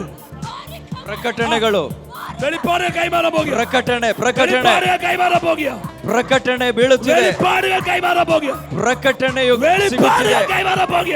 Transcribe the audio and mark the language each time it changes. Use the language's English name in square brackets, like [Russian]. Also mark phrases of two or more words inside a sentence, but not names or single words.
[Kannada] ಪ್ರಕಟಣೆಗಳು [Malayalam] വെളിപ്പാടുകൾ കൈമാറാൻ പോകുക. കൈമാറാൻ പോകുക. [Kannada] ಪ್ರಕಟಣೆ ಬೀಳುತ್ತಿದೆ. [Malayalam] വെളിപ്പാടുകൾ കൈമാറാൻ പോകുക. [Kannada] ಪ್ರಕಟಣೆಯು ಸಿಗುತ್ತಿದೆ. [Malayalam] കൈമാറാൻ പോകുക.